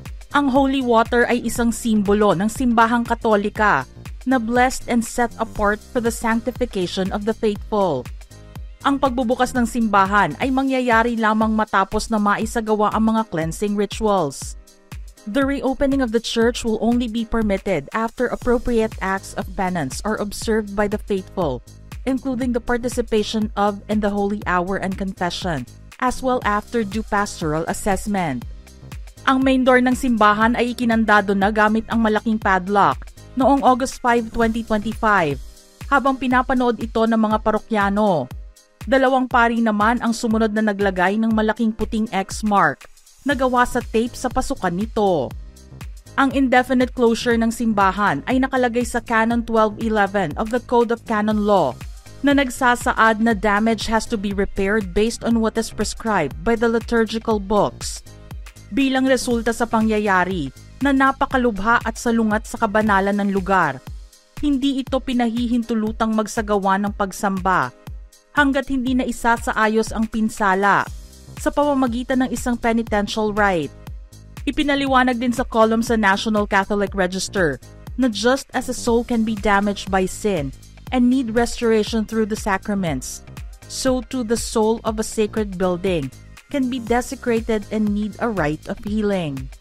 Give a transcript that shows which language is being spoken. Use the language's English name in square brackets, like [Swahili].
[Filipino] Ang holy water ay isang simbolo ng simbahang Katolika na [English] blessed and set apart for the sanctification of the faithful. [Filipino] Ang pagbubukas ng simbahan ay mangyayari lamang matapos na maisagawa ang mga cleansing rituals. [English] The reopening of the church will only be permitted after appropriate acts of penance are observed by the faithful, including the participation of in the holy hour and confession, as well after due pastoral assessment. [Filipino] Ang main door ng simbahan ay ikinandado na gamit ang malaking padlock noong August 5, 2025, habang pinapanood ito ng mga parokyano. Dalawang pari naman ang sumunod na naglagay ng malaking puting X mark na gawa sa tape sa pasukan nito. Ang indefinite closure ng simbahan ay nakalagay sa Canon 1211 of the Code of Canon Law na nagsasaad na [English] damage has to be repaired based on what is prescribed by the liturgical books. [Filipino] Bilang resulta sa pangyayari na napakalubha at salungat sa kabanalan ng lugar, hindi ito pinahihintulutang magsagawa ng pagsamba hanggat hindi na isa sa ayos ang pinsala sa pamamagitan ng isang penitential rite. Ipinaliwanag din sa column sa National Catholic Register na [English] just as a soul can be damaged by sin and need restoration through the sacraments, so too the soul of a sacred building can be desecrated and need a rite of healing.